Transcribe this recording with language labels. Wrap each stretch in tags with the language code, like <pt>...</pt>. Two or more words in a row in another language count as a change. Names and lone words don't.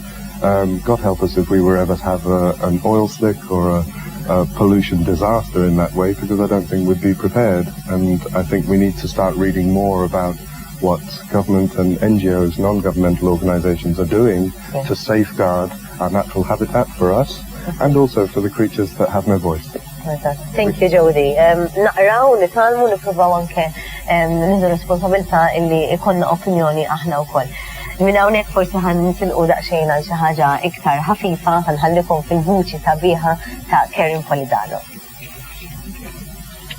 <en>God help us if we were ever to have an oil slick or a pollution disaster in that way, because I don't think we'd be prepared. And I think we need to start reading more about what government and NGOs, non-governmental organizations, are doing to safeguard our natural habitat for us and also for the creatures that have no voice. Thank you, Jody.</en> <mt>Naqraw, nitalmu, nipruvaw anke nidu responsabilta illi ikonna opinjoni aħna wkoll. Minn hawnhekk forsi ħan nisilqu daqsxejn għal xi ħaġa iktar ħafifa ħanħallikom fil-vuċi sabiħa ta' Karen Polidano.</mt>